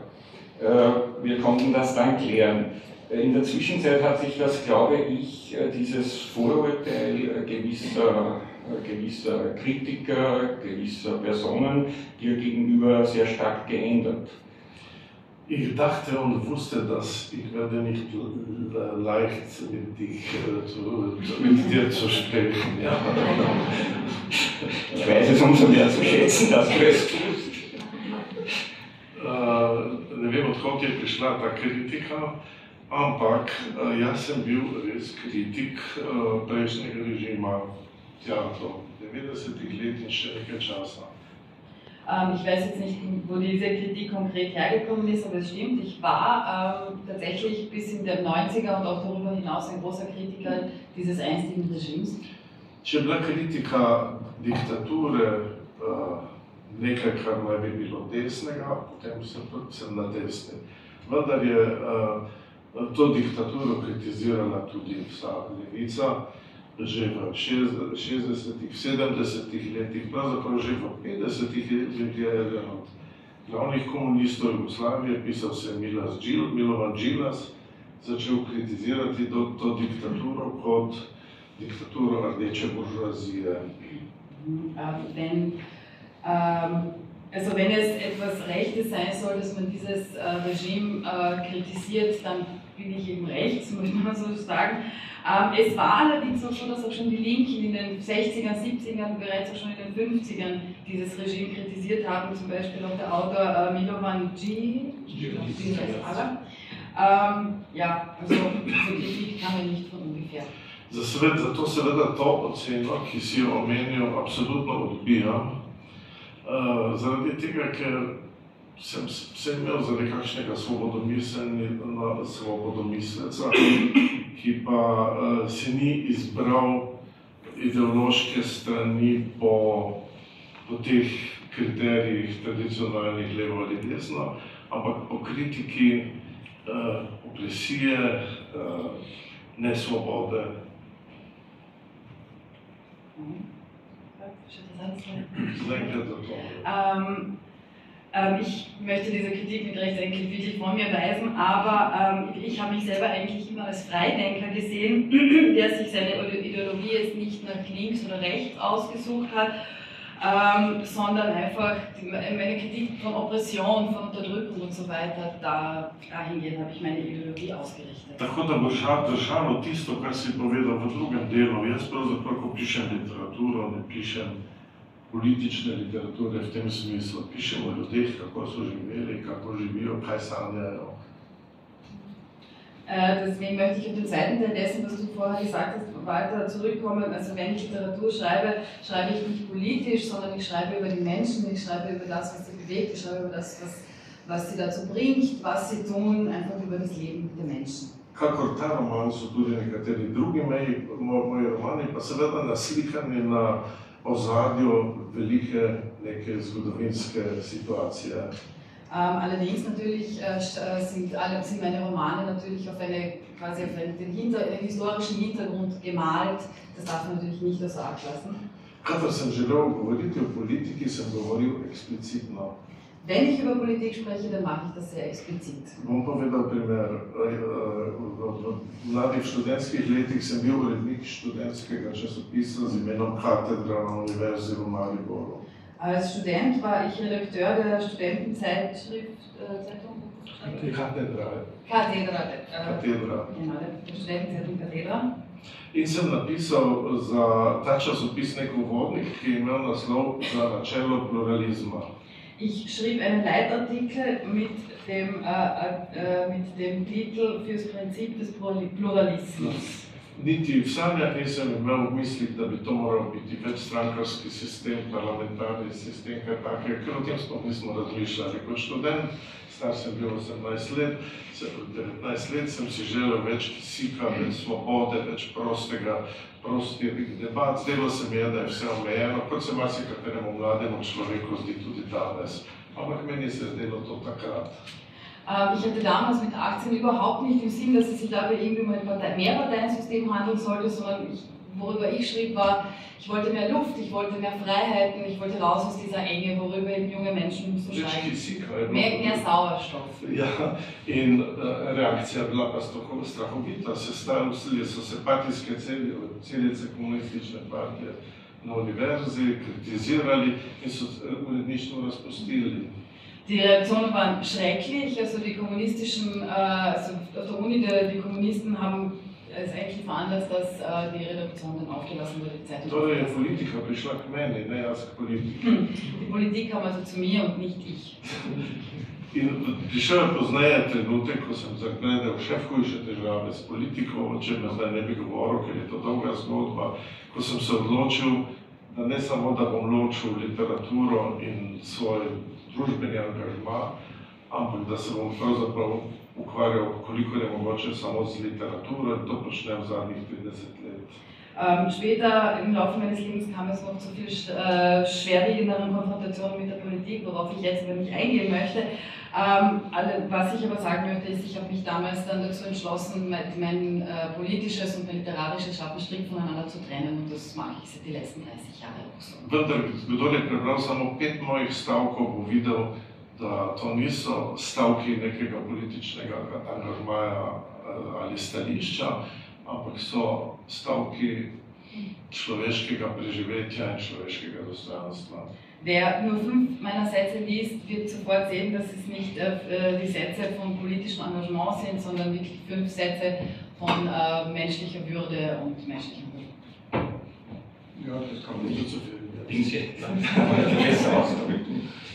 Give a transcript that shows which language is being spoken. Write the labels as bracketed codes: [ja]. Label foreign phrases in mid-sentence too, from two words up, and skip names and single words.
[de] Wir konnten das dann klären. In der Zwischenzeit hat sich das, glaube ich, dieses Vorurteil gewisser Kritiker, gewisser Personen dir gegenüber sehr stark geändert. Ich dachte und wusste, dass ich werde nicht leicht mit dir zu sprechen. Ja. Ich weiß es umso mehr zu schätzen, dass du es tust. [sl] Ne vem, od kod je prišla ta kritika, ampak jaz sem bil res kritik prejšnjega režima, tja do 90-ih let in še nekaj časa. [de] Ich weiß jetzt nicht, wo diese Kritik konkret hergekommen ist, aber es stimmt, ich war tatsächlich bis in den 90er und auch darüber hinaus ein großer Kritiker dieses einstigen Regimes. [sl] Če je bila kritika diktature nekaj, kar naj bi bilo desnega, potem sem na desni. Vendar je to diktaturo kritizirala tudi vsa levica, že v 60-ih, 70-ih letih, pravzaprav že v 50-ih letih je eden od glavnih komunistov Jugoslavije, pisal se je Milovan Džilas, začel kritizirati to diktaturo kot diktaturo rdeče buržoazije. [de] Also wenn es etwas Rechtes sein soll, dass man dieses Regime kritisiert, dann bin ich eben rechts, muss man so sagen. Es war allerdings auch so, dass auch schon die Linken in den 60ern, 70ern, bereits auch schon in den 50ern dieses Regime kritisiert haben, zum Beispiel auch der Autor Milovan Džilas. Ja, also so Kritik kam ja nicht von ungefähr. [sl] Zato seveda to oceno, ki si jo omenil, absolutno odbijam. Zaradi tega, ker sem imel za nekakšnega svobodomisleca, ki pa si ni izbral ideološke strani po teh kriterijih tradicionalnih levo ali desno, ampak po kritiki opresije, nesvobode. [de] Ich möchte diese Kritik mit Recht eigentlich wirklich von mir weisen, aber ich habe mich selber eigentlich immer als Freidenker gesehen, der sich seine Ideologie jetzt nicht nach links oder rechts ausgesucht hat, sondern einfach meine Kritik von Oppression, von Unterdrückung und so weiter, dahingehend habe ich meine Ideologie ausgerichtet. [sl] Tako da boš držalo tisto, kar si povedal v drugem delu. Jaz pravzaprav, ko pišem literaturo, ne pišem politične literature v tem smislu. Pišem o ljudeh, kako so živeli, kako živijo, kaj sanjajo. [de] Deswegen möchte ich auf den zweiten Teil dessen, was du vorher gesagt hast, weiter zurückkommen. Also wenn ich Literatur schreibe, schreibe ich nicht politisch, sondern ich schreibe über die Menschen, ich schreibe über das, was sie bewegt, ich schreibe über das, was sie dazu bringt, was sie tun, einfach über das Leben der Menschen. [sl] Kakor ta roman so tudi nekateri drugi moji romani, pa seveda naslikani na ozadju velike neke zgodovinske situacije. [de] Allerdings natürlich sind meine Romane natürlich auf den historischen Hintergrund gemalt. Das darf man natürlich nicht außer Acht lassen. [sl] Kadar sem želel govoriti o politiki, sem govoril eksplicitno. [de] Wenn ich über Politik spreche, dann mache ich das sehr explizit. [sl] Bom povedal primer. V mladih študentskih letih sem bil urednik študentskega časopisa z imenom Katedra na Univerzi v Mariboru. [de] Als Student war ich Redakteur der Studentenzeitschrift Katedra. Genau, der Studentenzeitung Katedra. [sl] In sem napisal za ta časopis nek uvodnik, ki je imel naslov Za načelo pluralizma. [de] Ich schrieb einen Leitartikel mit dem Titel Fürs Prinzip des Pluralismus. [sl] Niti v sanjah nisem imel v mislih, da bi to moral biti večstrankarski sistem, parlamentarni sistem, kaj takega, ker o tem sploh nismo razmišljali. Kot študent, star sem bil 18 let, 19 let sem si želel več kisika, več svobode, več prostih debat. Zdelo se mi je, da je vse omejeno, kot se marsikateremu mlademu človeku zdi tudi danes. Ampak meni se je zdelo to takrat. [de] Ich hatte damals mit 18 überhaupt nicht im Sinn, dass es sich dabei irgendwie um ein Mehrparteiensystem handeln sollte, sondern worüber ich schrieb war, ich wollte mehr Luft, ich wollte mehr Freiheiten, ich wollte raus aus dieser Enge, worüber eben junge Menschen so schreiben. Mehr Sauerstoff. Ja, [sl] in reakcija bila pa strahovita. Sestavili so se partijske celice komunistične partije na univerzi, kritizirali in so uredništvo razpustili. [de] Die Reaktionen waren schrecklich, also die kommunistischen, also auf der Uni, die Kommunisten haben es eigentlich veranlasst, dass die Redaktion dann aufgelassen wurde, die Zeitung. [sl] Torej je politika prišla k meni, ne jaz k politiki. [de] Die Politik kam also zu mir und nicht ich. [sl] In prišel je pozneje trenutek, ko sem zagledal še hujše težave s politiko, o čem zdaj ne bi govoril, ker je to dolga zgodba, ko sem se odločil, da ne samo, da bom ločil literaturo in svoj družbeni angažma, ampak da se bom pravzaprav ukvarjal, koliko je mogoče, samo z literaturo in to počnem zadnjih 30 let. [de] Später im Laufe meines Lebens kam es noch zu viel schwerwiegenderen Konfrontationen mit der Politik, worauf ich jetzt aber nicht eingehen möchte. Was ich aber sagen möchte, ist, ich habe mich damals dann dazu entschlossen, mein politisches und mein literarisches Schaffen strikt voneinander zu trennen und das mache ich seit die letzten 30 Jahre auch so. [sl] Vendar, kdor je prebral samo 5 mojih stavkov, bo videl, da to niso stavki nekega političnega angažmaja ali stališča, ampak so stavki človeškega preživetja in človeškega dostojanstva. [de] Wer nur 5 meiner Sätze liest, wird sofort sehen, dass es nicht die Sätze von politischem Engagement sind, sondern wirklich 5 Sätze von menschlicher Würde und menschlichem Glück. Ja, das kann man nicht so viel besser ausdrücken.